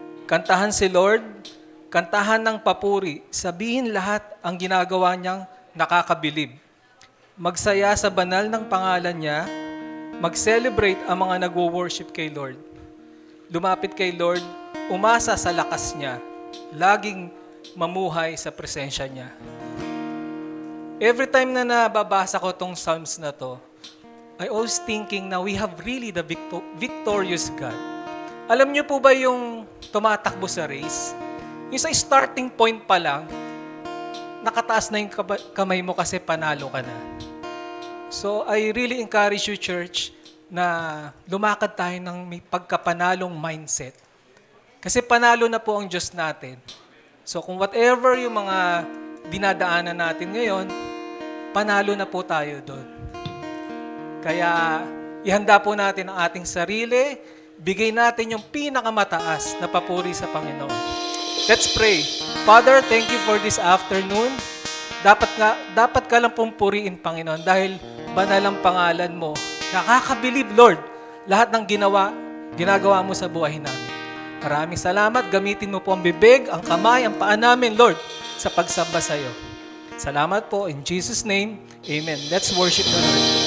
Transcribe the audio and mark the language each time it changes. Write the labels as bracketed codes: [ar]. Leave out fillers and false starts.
[tl] Kantahan si Lord, kantahan ng papuri, sabihin lahat ang ginagawa niyang nakakabilib. Magsaya sa banal ng pangalan niya, mag-celebrate ang mga nagwo-worship kay Lord. Lumapit kay Lord, umasa sa lakas niya, laging mamuhay sa presensya niya. [en] Every time [tl] na nababasa ko tong Psalms na to, [en] I always thinking na we have really the victorious God. [tl] Alam niyo po ba yung tumatakbo sa race? Yung sa starting point pa lang, nakataas na yung kamay mo kasi panalo ka na. [en] So I really encourage you, church, [tl] na lumakad tayo ng may pagkapanalong mindset. Kasi panalo na po ang Diyos natin. So kung whatever yung mga dinadaanan natin ngayon, panalo na po tayo doon. Kaya ihanda po natin ang ating sarili, bigay natin yung pinakamataas na papuri sa Panginoon. [en] Let's pray. Father, thank you for this afternoon. [tl] Dapat ka lang pong puriin, Panginoon, dahil banal ang pangalan mo. Nakakabilib, Lord, lahat ng ginagawa mo sa buhay namin. Maraming salamat. Gamitin mo po ang bibig, ang kamay, ang paa namin, Lord, sa pagsamba sa iyo. Salamat po. [en] In Jesus' name, amen. Let's worship the Lord.